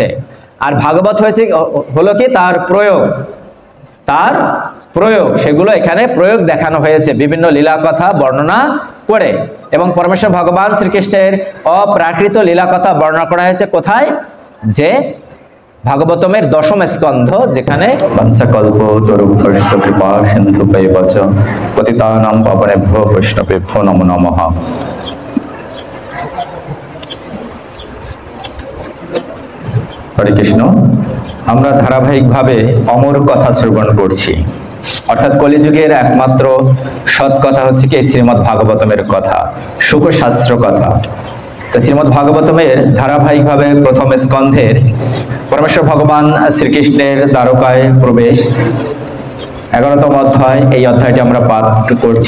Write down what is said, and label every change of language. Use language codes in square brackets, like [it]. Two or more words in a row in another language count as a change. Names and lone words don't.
[bn] আর ভাগবত হয়েছে হলো কি তার প্রয়োগ, সেগুলো এখানে প্রয়োগ দেখানো হয়েছে বিভিন্ন লীলা কথা বর্ণনা করে। এবং পরমেশ্বর ভগবান শ্রীকৃষ্ণের অপ্রাকৃত লীলা কথা বর্ণনা করা হয়েছে কোথায়? যে ভাগবতমের 10ম স্কন্ধ, যেখানে [sa] বংশকল্প তরুভ্যশ্চ কৃপা সিন্ধুভৈবচ পতিতানাং পাবনেভ্যো বৈষ্ণবেভ্যো নমো নমঃ। হরে কৃষ্ণ। [bn] আমরা ধারাবাহিকভাবে অমর কথা শ্রবণ করছি, অর্থাৎ কলিযুগের একমাত্র সৎ কথা হচ্ছে কি শ্রীমদ্ ভাগবতমের কথা, শুকশাস্ত্র কথা। তো শ্রীমদ্ ভাগবতমের ধারাবাহিকভাবে 1ম স্কন্ধের পরমেশ্বর ভগবান শ্রীকৃষ্ণের দ্বারকায় প্রবেশ 11তম অধ্যায়, এই অধ্যায়টি আমরা পাঠ করছি।